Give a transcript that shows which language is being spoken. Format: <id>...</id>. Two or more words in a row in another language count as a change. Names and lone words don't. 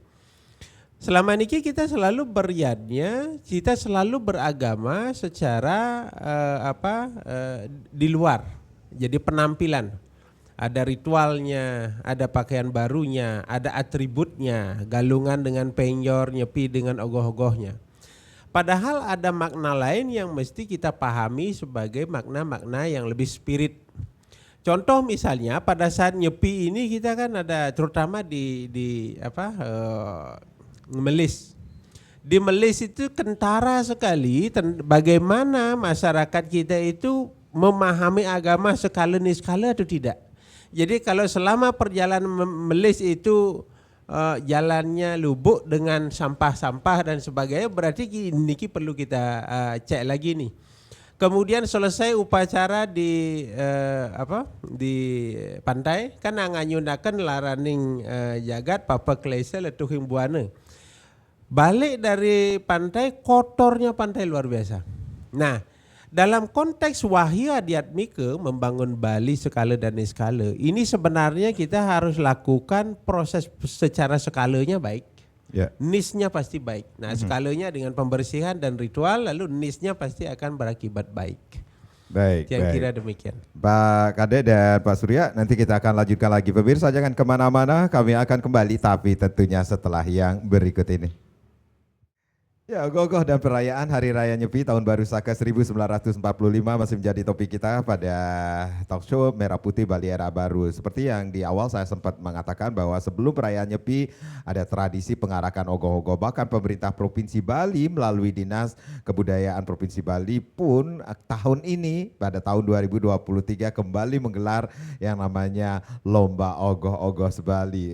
<id>Selama niki kita selalu beriadnya, kita selalu beragama secara di luar. Jadi penampilan. Ada ritualnya, ada pakaian barunya, ada atributnya, galungan dengan penyor, nyepi dengan ogoh-ogohnya. Padahal ada makna lain yang mesti kita pahami sebagai makna-makna yang lebih spirit. Contoh misalnya pada saat nyepi ini kita kan ada terutama di Melis. Di Melis itu kentara sekali bagaimana masyarakat kita itu memahami agama skala niskala atau tidak. Jadi kalau selama perjalanan Melis itu jalannya lubuk dengan sampah-sampah dan sebagainya, berarti niki perlu kita cek lagi nih. Kemudian selesai upacara di pantai kan</id> <ban>nganyunakan laraning jagat papa klesa letuhing buana.</ban> <id>Balik dari pantai kotornya pantai luar biasa. Nah, dalam konteks wahyu adiatmika membangun Bali skala dan niskala, ini sebenarnya kita harus lakukan proses secara skalanya baik. Yeah. Nisnya pasti baik. Nah, skalanya dengan pembersihan dan ritual, lalu nisnya pasti akan berakibat baik. Baik. Yang kira demikian. Pak Kade dan Pak Surya, nanti kita akan lanjutkan lagi. Pemirsa jangan kemana-mana, kami akan kembali tapi tentunya setelah yang berikut ini. Ya, ogoh-ogoh dan perayaan Hari Raya Nyepi Tahun Baru Saka 1945 masih menjadi topik kita pada talk show Merah Putih Bali Era Baru. Seperti yang di awal saya sempat mengatakan bahwa sebelum perayaan Nyepi ada tradisi pengarakan ogoh-ogoh. Bahkan pemerintah Provinsi Bali melalui Dinas Kebudayaan Provinsi Bali pun tahun ini pada tahun 2023 kembali menggelar yang namanya Lomba Ogoh-ogoh Sebali.</id>